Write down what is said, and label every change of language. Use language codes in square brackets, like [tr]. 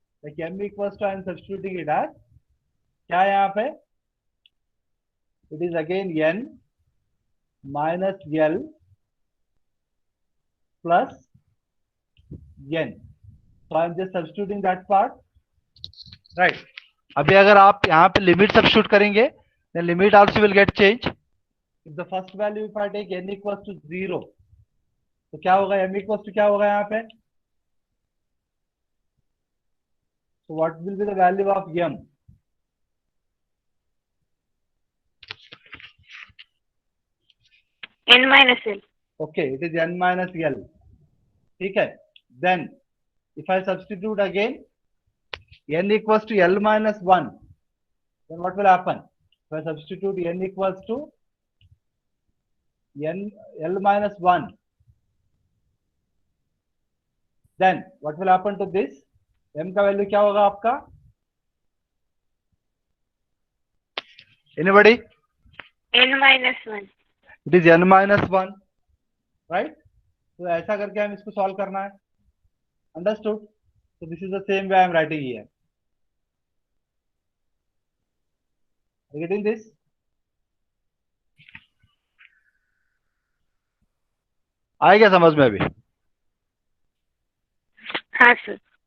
[en] Like m equals to I am substituting it as [hi] क्या है यहाँ पे? [en] It is again n minus L plus n. So I am just substituting that part. Right. [hi] अभी अगर आप यहाँ पे लिमिट सब्स्टिट्यूट करेंगे, [en] then limit also will get change. If the first value if I take n equals to 0, [hi] तो क्या होगा? [en] m equals to [hi] क्या होगा यहाँ पे? [en] So what will be the value of m? N minus L. Okay, it is n minus L. [hi] ठीक है. [en] then if I substitute again n equals to L minus 1, then what will happen? If I substitute n equals to L minus 1, then what will happen to this? [hi] M का value क्या होगा आपका? [en] Anybody? n minus 1. It is n minus 1, right? [hi] तो ऐसा करके हम इसको solve करना है. [en] Understood? So this is the same way I am writing here. Are you getting this? [hi] आएगा समझ में अभी? हाँ सर.